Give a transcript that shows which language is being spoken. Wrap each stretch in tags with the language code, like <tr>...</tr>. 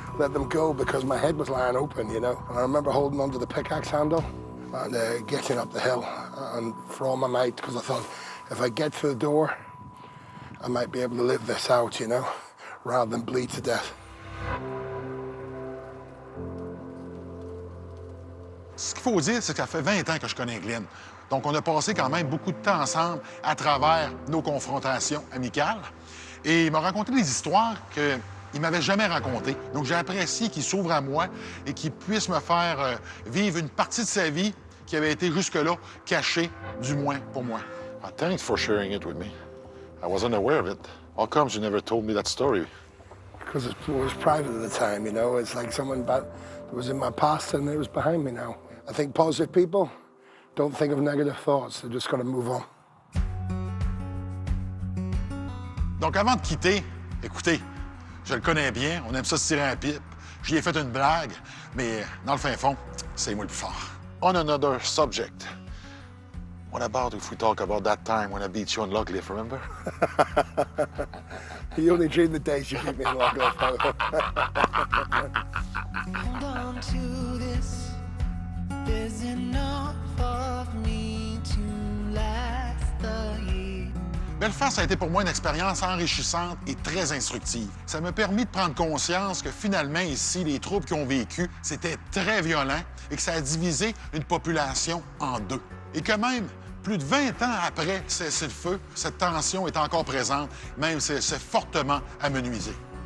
<en>Let them go, because my head was lying open, you know? And I remember holding onto the pickaxe handle and getting up the hill and for all my might, because I thought, if I get to the door, I might be able to live this out, you know, rather than bleed to death.</en> <fr>Ce qu'il faut dire, c'est que ça fait 20 ans que je connais Glenn. Donc, on a passé quand même beaucoup de temps ensemble à travers nos confrontations amicales. Et il m'a raconté des histoires qu'il ne m'avait jamais racontées. Donc, j'ai apprécié qu'il s'ouvre à moi et qu'il puisse me faire vivre une partie de sa vie qui avait été jusque-là cachée, du moins pour moi.</fr> <en>Thanks for sharing it with me. I wasn't aware of it. How comes you never told me that story? Because it was private at the time, you know. It's like someone that was in my past and it was behind me now. I think positive people don't think of negative thoughts. They're just going to move on.</en> <fr>Donc, avant de quitter, écoutez, je le connais bien, on aime ça se tirer un pipe. J'y ai fait une blague, mais dans le fin fond, c'est moi le plus fort.</fr> <en>On another subject. What about if we talk about that time when I beat you on Log Lift, remember? You only dream the days you beat me in Log Lift. Hold on to this. There's enough of me to last the year.</en> <fr>Belfast a été pour moi une expérience enrichissante et très instructive. Ça m'a permis de prendre conscience que finalement, ici, les troupes qui ont vécu, c'était très violent et que ça a divisé une population en deux. Et que même, plus de 20 ans après cessez-le-feu, cette tension est encore présente, même si elle s'est fortement amenuisée.</fr>